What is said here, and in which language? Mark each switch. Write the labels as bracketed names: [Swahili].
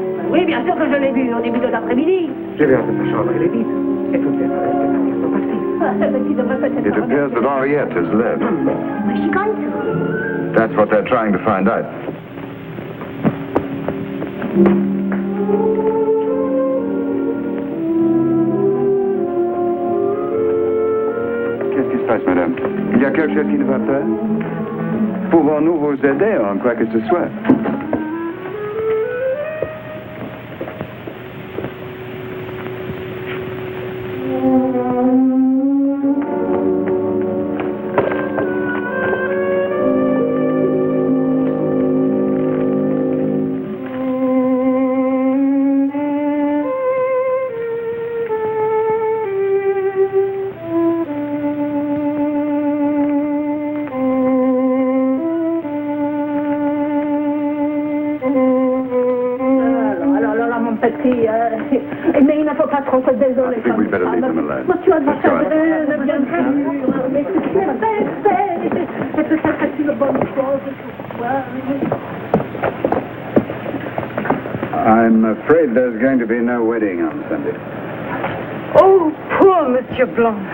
[French] Oui, bien sûr que je l'ai vu au début de l'après-midi. Je vais en ta chambre, elle est vide. Et tout est passé. [English] It appears that Henriette has left. Where's she gone to? That's what they're trying to find out. [French] Qu'est-ce qui se passe, madame? Il y a quelque chose qui ne va pas? Pouvons-nous vous aider en quoi que ce soit? Mais il ne faut pas trop se désoler. [English] I think we better leave them alone. [French] Mais tu as [English] Let's go. I'm afraid there's going to be no wedding on Sunday. Oh, poor Monsieur Blanc.